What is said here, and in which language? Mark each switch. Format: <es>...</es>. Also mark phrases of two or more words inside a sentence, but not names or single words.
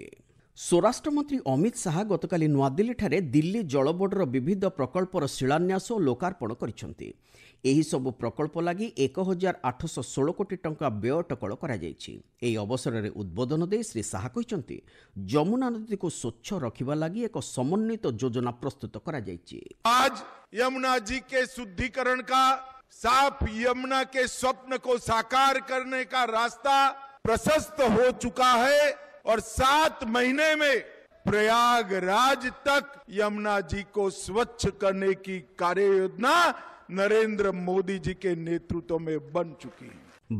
<or>ସ୍ୱରାଷ୍ଟ୍ରମନ୍ତ୍ରୀ ଅମିତ ଶାହା ଗତକାଲି ନୂଆଦିଲ୍ଲୀଠାରେ ଦିଲ୍ଲୀ ଜଳବୋର୍ଡର ବିବିଧ ପ୍ରକଳ୍ପର ଶିଳାନ୍ୟାସ ଓ ଲୋକାର୍ପଣ କରିଛନ୍ତି। ଏହି ସବୁ ପ୍ରକଳ୍ପ ଲାଗି 1816 କୋଟି ଟଙ୍କା ବ୍ୟୟ ଅଟକଳ କରାଯାଇଛି। ଏହି ଅବସରରେ ଉଦ୍ବୋଧନ ଦେଇ ଶ୍ରୀ ଶାହା କହିଛନ୍ତି ଯମୁନା ନଦୀକୁ ସ୍ୱଚ୍ଛ ରଖିବା ଲାଗି ଏକ ସମନ୍ୱିତ ଯୋଜନା ପ୍ରସ୍ତୁତ କରାଯାଇଛି।</or> <hi>आज यमुना जी के शुद्धिकरण का, साफ यमुना के स्वप्न को साकार करने का रास्ता प्रशस्त हो चुका है और 7 महीने में प्रयागराज तक यमुना जी को स्वच्छ करने की कार्य योजना नरेंद्र मोदी जी के नेतृत्व में बन चुकी है।</hi>